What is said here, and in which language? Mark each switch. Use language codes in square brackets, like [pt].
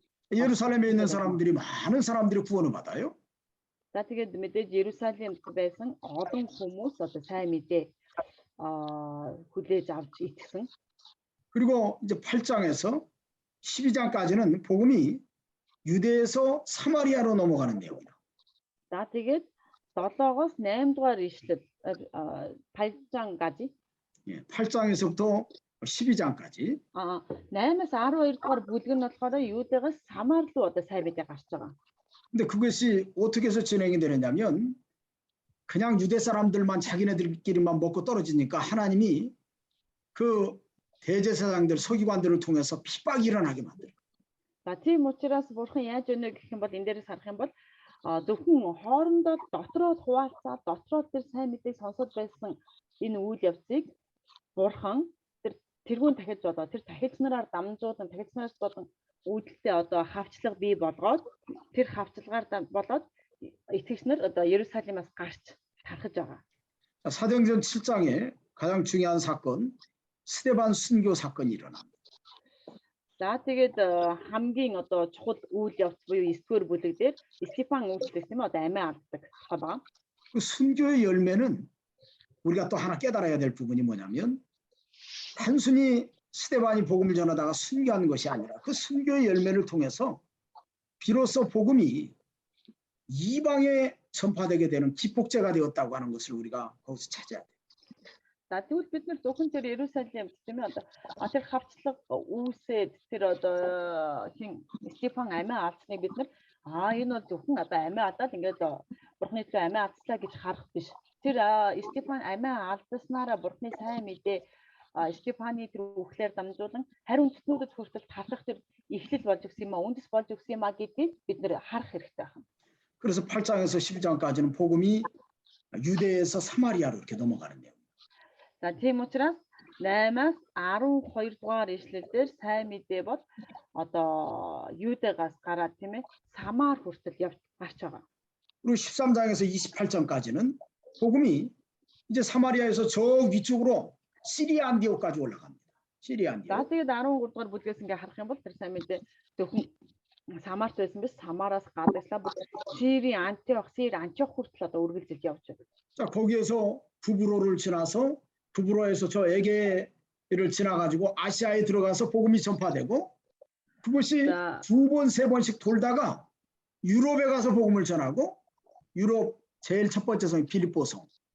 [ko] 예루살렘에 있는 사람들이 많은 사람들이 구원을 받아요. [mn] За тэгээд мэдээж Иерусалимд байсан олон хүмүүс одоо сайн мэдээ хүлээж авч итгэсэн. [ko] 그리고 이제 8장에서 12장까지는 복음이 유대에서 사마리아로 넘어가는 내용이다. [mn] За тэгээд 7-оос 8 дугаар ишлэл [ko] 8장까지 8장에서부터 12장까지 [mn] 8-аас 12 дугаар бүлэг нь болохоор Юудаас Самар руу одоо сайн мэдээ гарч байгаа. [ko] 근데 그것이 어떻게 해서 진행이 되느냐면 그냥 유대 사람들만 자기네들끼리만 먹고 떨어지니까 하나님이 그 대제사장들 서기관들을 통해서 핍박이 일어나게 만들어요. [mn] За тийм учраас бурхан яаж өнө гэх юм бол энэ дээрээс харах юм бол зөвхөн хоорондоо дотроо хуваалцаад дотроо тэр сайн мэдээг сонсоод байсан энэ үйл явцыг бурхан тэргүүн дахиж одоо тэр тахилчнараар дамжуулан тахилчнараас болон үүдэлтэй одоо хавчлага бий болгоод тэр хавчлагаар болоод итгэгч нар одоо Иерусалимаас гарч тархаж байгаа. [ko] 사도행전 7장에 가장 중요한 사건 스데반 순교 사건이 일어납니다. [mn] За тэгээд хамгийн одоо чухал үйл явц буюу 9-р бүлэг дээр Стефан үйлчлэх юм одоо амиа алддаг байгаа. [ko] 그 순교의 열매는 우리가 또 하나 깨달아야 될 부분이 뭐냐면 단순히 스데반이 복음을 전하다가 순교한 것이 아니라 그 순교의 열매를 통해서 비로소 복음이 이방에 전파되게 되는 기폭제가 되었다고 하는 것을 우리가 거기서 찾아야 돼요. [mn] За тэгвэл бид нар зөвхөн тэр Иерусалим тийм ээ одоо тэр хавчлага үүсээд тэр одоо хин Стефан амиа алдсныг бид нар энэ бол зөвхөн одоо амиа алдаад ингээд бурхны төлөө амиа алдслаа гэж харах биш. Тэр Стефан амиа алдснараа бурхны сайн мэдээ Стефаны тэр үхлээр дамжуулан харин үндэстнүүдэд хүртэл тархах тэр эхлэл болж өгсөн юм а үндэс болж өгсөн юм а гэдгийг бид нар харах хэрэгтэй байна. [ko] 그래서 8장에서 12장까지는 복음이 유대에서 사마리아로 이렇게 넘어가는 내용. [mn] За тийм учраас 8-аас 12 дугаар ишлэлээр сайн мэдээ бол одоо Юудаас гараад тийм ээ Самар хүртэл явж гарч байгаа. [ko] 그리고 13장에서 28장까지는 복음이 이제 사마리아에서 저 위쪽으로 시리아 안디옥까지 올라갑니다. 시리아 안디옥. [mn] За тэгээд 13 дугаар бүлгээс ингээ харах юм бол тэр сайн мэдээ зөвхөн Самарт байсан биш Самараас гадагшлаа Сири Антиох хүртэл одоо үргэлжлэж явж байна. [ko] 자 거기에서 구브로를 지나서 구브로에서 저 에게를 지나가지고 아시아에 들어가서 복음이 전파되고 그것이 두 번, 세 번씩 돌다가 유럽에 가서 복음을 전하고 유럽 제일 첫 번째 성 빌립보성